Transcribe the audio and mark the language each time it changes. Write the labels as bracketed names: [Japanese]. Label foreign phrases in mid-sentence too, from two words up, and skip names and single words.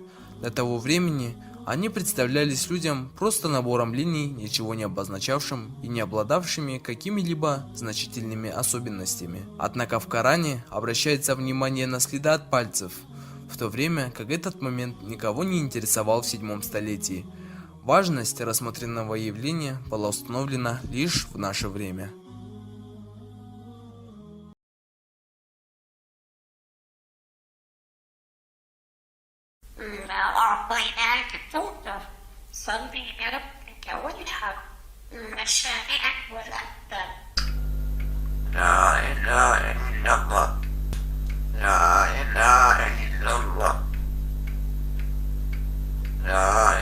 [Russian] До того времени они представлялись людям просто набором линий, ничего не обозначавшим и не обладавшими какими-либо значительными особенностями. Однако в Коране обращается внимание на следы от пальцев, в то время как этот момент никого не интересовал в 7 столетии. Важность рассмотренного явления была установлена лишь в наше время. [Arabic] أعطيناك الكوثر صل لربك وانحر شانئك والأبتر. لا إله إلا الله لا إله إلا الله لا